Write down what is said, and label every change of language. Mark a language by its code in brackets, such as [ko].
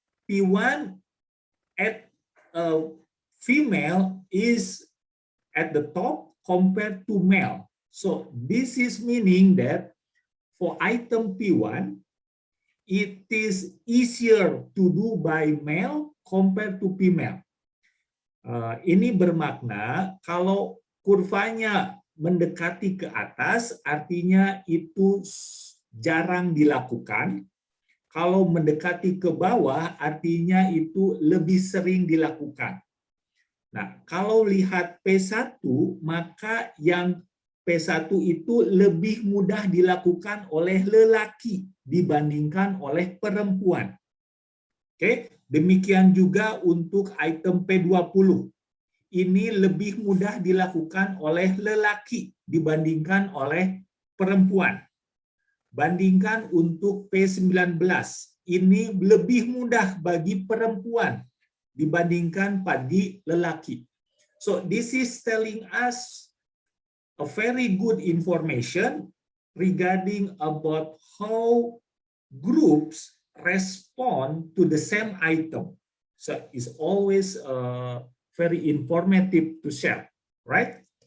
[en] P1 at female is at the top compared to male. So this is meaning that for item P1, it is easier to do by male compared to female. [id] Ini bermakna kalau kurvanya mendekati ke atas, artinya itu jarang dilakukan. Kalau mendekati ke bawah, artinya itu lebih sering dilakukan. Nah, kalau lihat P1, maka yang P1 itu lebih mudah dilakukan oleh lelaki dibandingkan oleh perempuan. Oke, demikian juga untuk item P20. Ini lebih mudah dilakukan oleh lelaki dibandingkan oleh perempuan. Bandingkan untuk P19, ini lebih mudah bagi perempuan dibandingkan bagi lelaki. [en] So this is telling us a very good information regarding about how groups respond to the same item. So it's always very informative to share, right?